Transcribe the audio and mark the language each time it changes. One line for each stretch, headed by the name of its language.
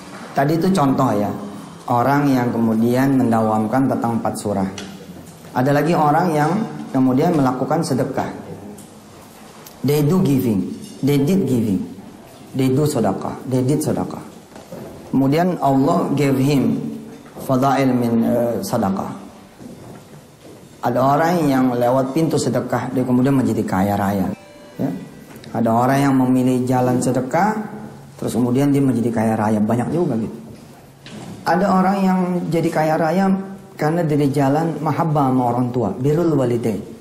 Indonesian: Tadi itu contoh ya, orang yang kemudian mendawamkan tentang 4 surah. Ada lagi orang yang kemudian melakukan sedekah.
English: They do giving, they did giving, they do sedekah, they did sedekah.
Indonesian: Kemudian Allah
English: gave him
Arabic: fadail min
Indonesian: sedekah. Ada orang yang lewat pintu sedekah, dia kemudian menjadi kaya raya. Ya. Ada orang yang memilih jalan sedekah, terus kemudian dia menjadi kaya raya. Banyak juga gitu. Ada orang yang jadi kaya raya karena dari jalan mahabbah sama orang tua, birrul walidain.